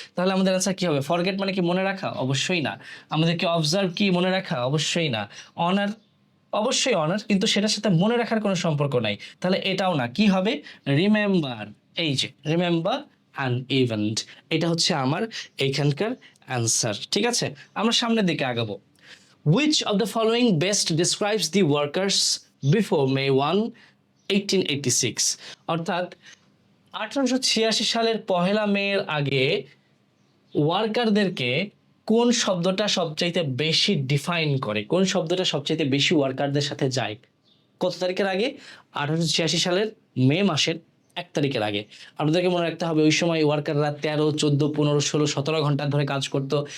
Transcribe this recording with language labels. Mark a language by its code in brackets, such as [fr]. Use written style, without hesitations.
[bn] তাহলে আমাদের আনসার কি হবে? ফরগেট মানে কি মনে রাখা? অবশ্যই না। আমাদেরকে অবজার্ভ কি মনে রাখা? অবশ্যই না। অনার, অবশ্যই অনার, কিন্তু সেটার সাথে মনে রাখার কোনো সম্পর্ক নাই, তাহলে এটাও না। কি হবে? রিমেম্বার। এই যে [en] remember an event, [bn] এটা হচ্ছে আমার এইখানকার অ্যান্সার। ঠিক আছে, আমরা সামনের দিকে আগাবো। [en] Which of the following best describes the workers before May 1, 1886? [bn] অর্থাৎ 1886 সালের 1 মে আগে ওয়ার্কারদেরকে কোন শব্দটা সবচাইতে বেশি ডিফাইন করে, কোন শব্দটা সবচাইতে বেশি ওয়ার্কারদের সাথে যায়? কত তারিখের আগে? 1886 সালের মে মাসের 1 তারিখের আগে। আপনাদেরকে মনে রাখতে হবে ওই সময় ওয়ার্কাররা 13, 14, 15, 16, 17 ঘন্টা ধরে কাজ করত।